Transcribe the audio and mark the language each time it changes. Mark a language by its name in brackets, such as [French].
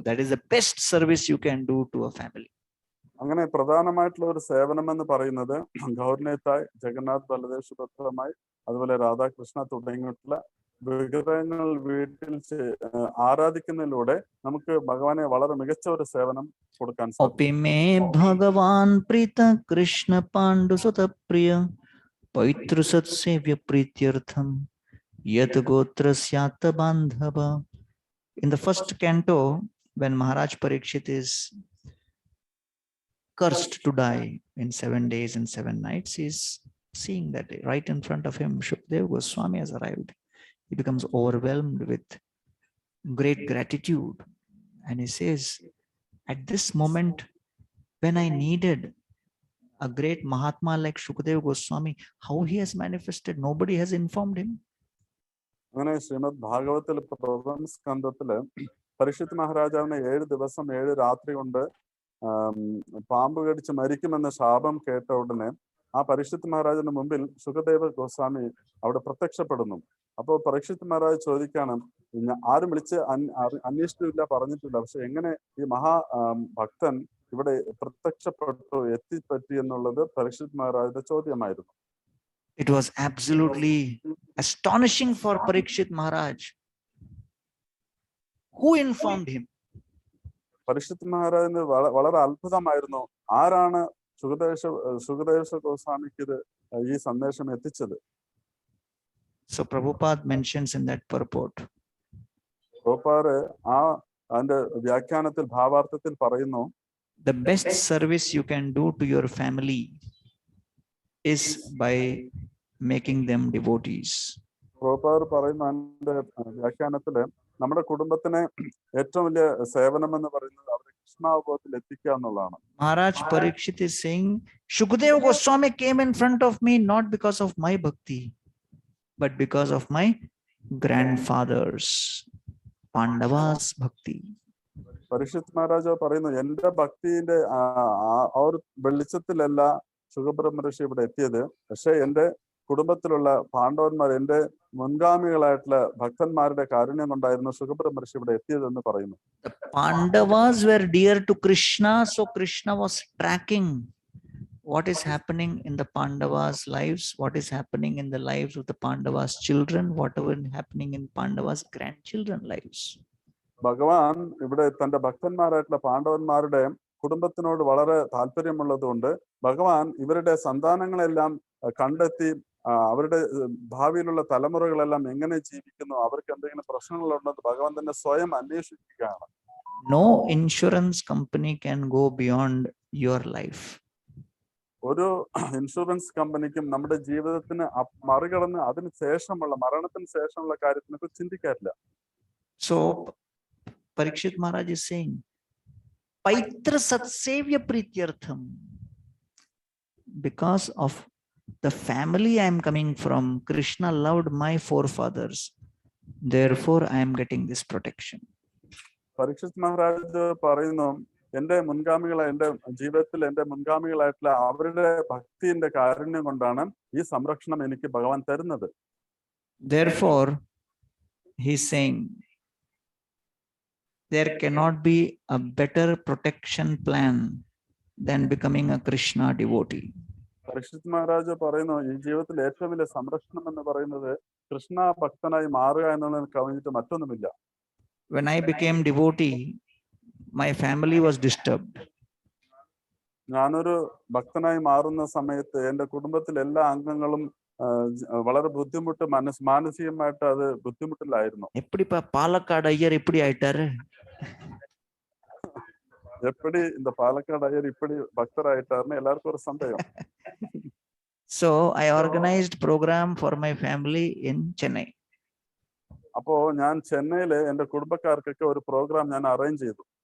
[English] That is the best service you can do to a family. [Malayalam] അങ്ങനെ പ്രധാനമായിട്ടുള്ള ഒരു സേവനം എന്ന് പറയുന്നത് ഗൗർ നിതായ്, ജഗന്നാഥ് ബലദേവ് സുഭദ്രമായി, അതുപോലെ രാധാകൃഷ്ണ തുടങ്ങിയിട്ടുള്ള വിഗ്രഹങ്ങൾ വീട്ടിൽ ആരാധിക്കുന്നതിലൂടെ നമുക്ക് ഭഗവാനെ വളരെ മികച്ച ഒരു സേവനം കൊടുക്കാൻ സാധിക്കും. [Sanskrit] ഭഗവാൻ പ്രീത കൃഷ്ണ പാണ്ഡു സുതപ്രിയ പൈതൃസത്സേവ്യ പ്രീത്യർത്ഥം യത് ഗോത്രസ്യാത്ത ബാന്ധവ. [English] In the first canto, when Maharaj Parikshit is cursed to die in 7 days and 7 nights, he is seeing that right in front of him Shukadeva Goswami has arrived. He becomes overwhelmed with great gratitude, and he says, at this moment when I needed a great Mahatma like Shukadeva Goswami, how he has manifested, nobody has informed him. [Malayalam] അങ്ങനെ ശ്രീമദ് ഭാഗവതത്തിൽ പ്രഥമ സ്കന്ധത്തില് പരീക്ഷിത് മഹാരാജാവിനെ 7 ദിവസം 7 രാത്രി കൊണ്ട് പാമ്പ് കടിച്ച് മരിക്കുമെന്ന ശാപം കേട്ട ഉടനെ ആ പരീക്ഷിത് മഹാരാജന്റെ മുമ്പിൽ ശുകദേവ ഗോസ്വാമി അവിടെ പ്രത്യക്ഷപ്പെടുന്നു. അപ്പോൾ പരീക്ഷിത് മഹാരാജ് ചോദിക്കാണ്, ആരും വിളിച്ച് അന്വേഷിച്ചില്ല, പറഞ്ഞിട്ടില്ല, പക്ഷെ എങ്ങനെ ഈ ഭക്തൻ ഇവിടെ പ്രത്യക്ഷപ്പെട്ടു എത്തിപ്പറ്റി എന്നുള്ളത് Parikshit മഹാരാജന്റെ ചോദ്യമായിരുന്നു. [English] It was absolutely astonishing for Parikshit Maharaj. Who informed him? [Malayalam] Parikshit മഹാരാജിന് വളരെ അത്ഭുതമായിരുന്നു, ആരാണ് സുഖദേവ ഗോസ്വാമിക്ക് ഇത് ഈ സന്ദേശം എത്തിച്ചത്. [English] So Prabhupada mentions in that purport. [Malayalam] Prabhupada അതിന്റെ വ്യാഖ്യാനത്തിൽ ഭാവാർത്ഥത്തിൽ പറയുന്നു, [English] the best service you can do to your family is by making them devotees. [Malayalam] Prabhupada പറയുന്ന അതിന്റെ വ്യാഖ്യാനത്തില് നമ്മുടെ കുടുംബത്തിന് ഏറ്റവും വലിയ സേവനം എന്ന് പറയുന്നത് അവരെ കൃഷ്ണാവബോധത്തിൽ എത്തിക്കുക എന്നുള്ളതാണ്. [English] Maharaj Parikshit is saying, Shukadeva Goswami came in front of me not because of my bhakti, but because of my grandfather's, Pandavas bhakti. [Malayalam] Parikshit Maharaja പറയുന്നു, എന്റെ ഭക്തിന്റെ ആ ഒരു വെളിച്ചത്തിലല്ല ശുഖബ്രഹ്മർഷി ഇവിടെ എത്തിയത്, പക്ഷെ എന്റെ കുടുംബത്തിലുള്ള പാണ്ഡവന്മാർ, എന്റെ മുൻഗാമികളായിട്ടുള്ള ഭക്തന്മാരുടെ കാരുണ്യം കൊണ്ടായിരുന്നു ശുഖബ്രഹ്മർഷി ഇവിടെ എത്തിയതെന്ന് പറയുന്നു. [English] The Pandavas were dear to Krishna, so Krishna was tracking what is happening in the Pandavas' lives, what is happening in the lives of the Pandavas' children, whatever is happening in Pandavas' grandchildren lives. [Malayalam] ഭഗവാൻ ഇവിടെ തന്റെ ഭക്തന്മാരായിട്ടുള്ള പാണ്ഡവന്മാരുടെ കുടുംബത്തിനോട് വളരെ താല്പര്യമുള്ളതുകൊണ്ട് ഭഗവാൻ ഇവരുടെ സന്താനങ്ങളെല്ലാം കണ്ടെത്തി അവരുടെ ഭാവിയിലുള്ള തലമുറകളെല്ലാം എങ്ങനെ ജീവിക്കുന്നു, അവർക്ക് എന്തെങ്കിലും പ്രശ്നങ്ങളുണ്ടെന്ന് ഭഗവാൻ തന്നെ സ്വയം അന്വേഷിക്കുകയാണ്. [English] No insurance company can go beyond your life. [Malayalam] ഒരു ഇൻഷുറൻസ് കമ്പനിക്കും നമ്മുടെ ജീവിതത്തിന് മറികടന്ന് അതിന് ശേഷമുള്ള മരണത്തിന് ശേഷമുള്ള കാര്യത്തിനെ കുറിച്ച് ചിന്തിക്കാറില്ല. [English] So Parikshit Maharaj is saying, [Sanskrit] Paitra Satsevya Prityartham, [English] because of the family I am coming from, Krishna loved my forefathers, therefore I am getting this protection. [Malayalam] Parikshit Maharaj പറയുന്നു, എന്റെ ജീവിതത്തിൽ എന്റെ മുൻഗാമികളായിട്ടുള്ള അവരുടെ ഭക്തിന്റെ കാരുണ്യം കൊണ്ടാണ് ഈ സംരക്ഷണം എനിക്ക് ഭഗവാൻ തരുന്നത്. [English] Therefore he is saying, there cannot be a better protection plan than becoming a Krishna devotee. [Malayalam] Parikshit Maharaj പറയുന്നു, ഈ ജീവിതത്തിൽ ഏറ്റവും വലിയ സംരക്ഷണം എന്ന് പറയുന്നത് കൃഷ്ണ ഭക്തനായി മാറുക എന്നുള്ളതിന് കവിഞ്ഞിട്ട് മറ്റൊന്നുമില്ല. [English] When I became devotee, my family was disturbed. [Malayalam] ഞാനൊരു ഭക്തനായി മാറുന്ന സമയത്ത് എന്റെ കുടുംബത്തിലെ എല്ലാ അംഗങ്ങളും വളരെ ബുദ്ധിമുട്ട് മാനസികമായിട്ട് അത് ബുദ്ധിമുട്ടിലായിരുന്നു. [Tamil] எப்படிப்பா பாலக்காடு ஐயர் இப்படி ஆயிட்டாரு, எப்படி இந்த பாலக்காடு ஐயர் இப்படி பக்தராயிட்டாருன்னு எல்லாருக்கும் ஒரு சந்தேகம். [English] So I organized program for my family in Chennai. [Malayalam] അപ്പോ ഞാൻ ചെന്നൈയില് എന്റെ കുടുംബക്കാർക്കൊക്കെ ഒരു പ്രോഗ്രാം ഞാൻ അറേഞ്ച് ചെയ്തു.